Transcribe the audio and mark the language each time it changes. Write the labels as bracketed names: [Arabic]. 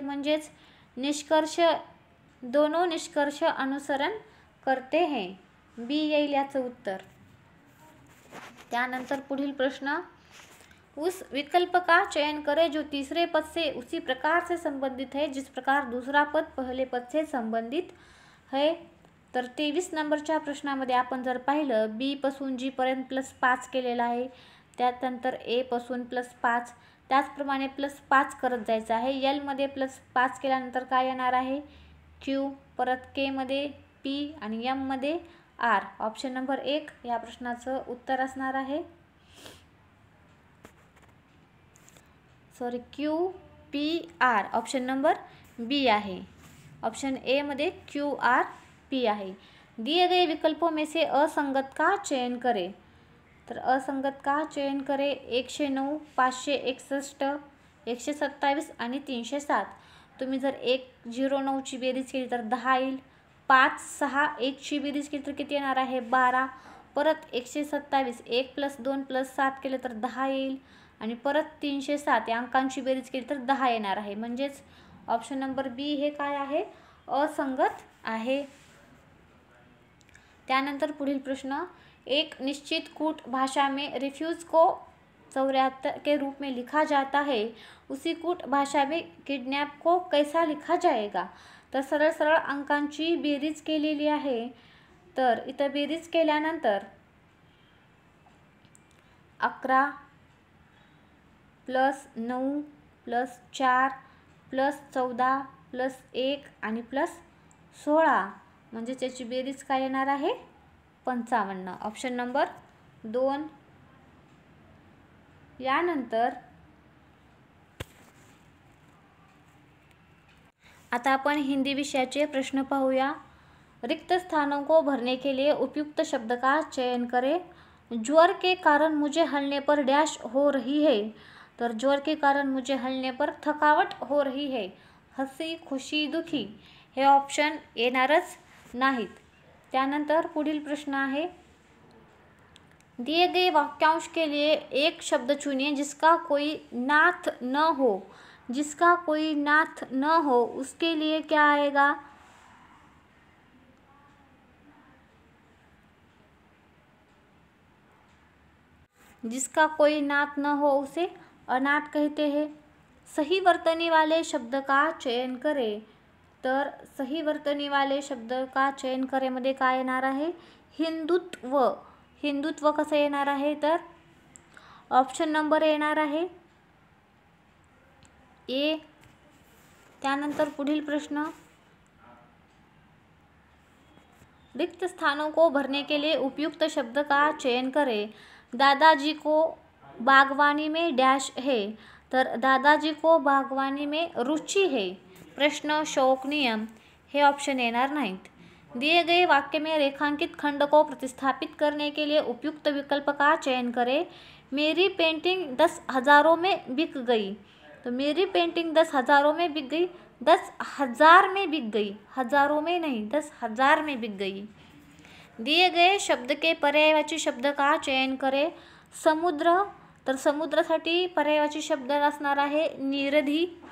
[Marathi] म्हणजेच निष्कर्ष [Hindi] दोनों निष्कर्ष अनुसरण करते हैं, [Marathi] बी येईल याचं उत्तर। त्यानंतर पुढील प्रश्न, [Hindi] उस विकल्प का चयन करें जो तीसरे पद से उसी प्रकार से संबंधित है जिस प्रकार दूसरा पद पहले पद से संबंधित है। [Marathi] तर 23 नंबरच्या प्रश्नामध्ये आपण जर पाहिलं, बी पासून जी पर्यंत +5 केलेला आहे, त्यानंतर ए पासून +5, त्याचप्रमाणे +5 करत जायचं आहे। एल मध्ये +5 केल्यानंतर काय येणार आहे? क्यू, परत के मध्ये पी आणि एम मध्ये आर। ऑप्शन नंबर 1 या प्रश्नाचं उत्तर असणार आहे। Sorry, Q P R option number बी आहे। ऑप्शन ए मध्ये क्यू आर पी आहे। [Hindi] दिए गए विकल्पों में से असंगत का चयन करें। तर असंगत का चयन करें? 109, 561, 127 आणि 307। [Marathi] तुम्ही जर 109 ची बेरीज केली तर 10 येईल। 5, 6, 1 ची बेरीज केली तर किती येणार आहे? 12। परत 127, 1 + 2 + 7 केले तर 10 येईल, आणि परत 307 या अंकांची बेरीज केली तर 10 येणार आहे। म्हणजेच ऑप्शन नंबर बी हे काय आहे? असंगत आहे। त्यानंतर पुढील प्रश्न, [Hindi] एक निश्चित कूट भाषा में रिफ्यूज को 74 के रूप में लिखा जाता है, उसी कूट भाषा में किडनैप को कैसा लिखा जाएगा। [Marathi] तर सरळ सरळ अंकांची बेरीज केलेली आहे। तर इथं बेरीज केल्यानंतर 11 + 9 + 4 + 14 + 1 आणि +16, म्हणजे त्याची बेरीज काय येणार आहे? 55। Option number 2। यानंतर आता आपण हिंदी विषयाचे प्रश्न पाहूया। [Hindi] रिक्त स्थानों को भरने के लिए उपयुक्त शब्द का चयन करें। ज्वर के कारण मुझे हलने पर डैश हो रही है। तर ज्वर के कारण मुझे हलने पर थकावट हो रही है. [Marathi] हसी, खुशी, दुखी हे ऑप्शन येणारच नाहीत. त्यानंतर पुढील प्रश्न आहे, [Hindi] दिए गए वाक्यांश के लिए एक शब्द चुनिए जिसका कोई नाथ न हो. जिसका कोई नाथ न हो उसके लिए क्या आएगा? जिसका कोई नाथ न हो उसे अनाथ कहते हैं. सही वर्तनी वाले शब्द का चयन करें. तर सही वर्तनी वाले शब्द का चयन करेमध्ये [Marathi] काय येणार आहे? [Hindi] हिंदुत्व. [Marathi] हिंदुत्व कसं येणार आहे? तर ऑप्शन नंबर येणार आहे ए. त्यानंतर पुढील प्रश्न, [Hindi] रिक्त स्थानों को भरने के लिए उपयुक्त शब्द का चयन करें. दादाजी को बागवानी में डैश है. तर दादाजी को बागवानी में रुचि है. [Marathi] प्रश्न, शौक, नियम हे ऑप्शन येणार नाहीत. [Hindi] दिए गए वाक्य में रेखांकित खंड को प्रतिस्थापित करने के लिए उपयुक्त विकल्प का चयन करें. मेरी पेंटिंग 10 हज़ारों में बिक गई. तो मेरी पेंटिंग 10 हज़ारों में बिक गई. 10,000 में बिक गई, हजारों में नहीं, 10,000 में बिक गई. दिए गए शब्द के पर्यायवाची शब्द का चयन करें. समुद्र. [Marathi] तर समुद्रासाठी पर्यायवाची शब्द असणार आहे निरधी.